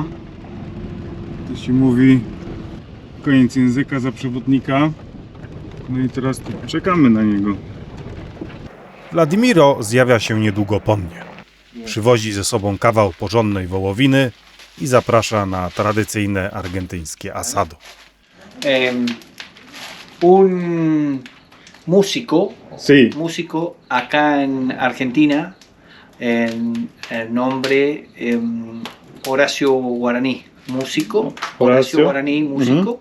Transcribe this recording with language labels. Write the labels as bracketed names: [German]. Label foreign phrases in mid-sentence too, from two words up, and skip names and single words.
[Polish] To się mówi koniec języka za przewodnika. No i teraz tu czekamy na niego. Wladimiro zjawia się niedługo po mnie. Przywozi ze sobą kawał porządnej wołowiny i zaprasza na tradycyjne argentyńskie asado. [Spanish] Un músico, Sí. músico acá en Argentina, el nombre Horacio Guaraní, músico, Horacio Guaraní, músico,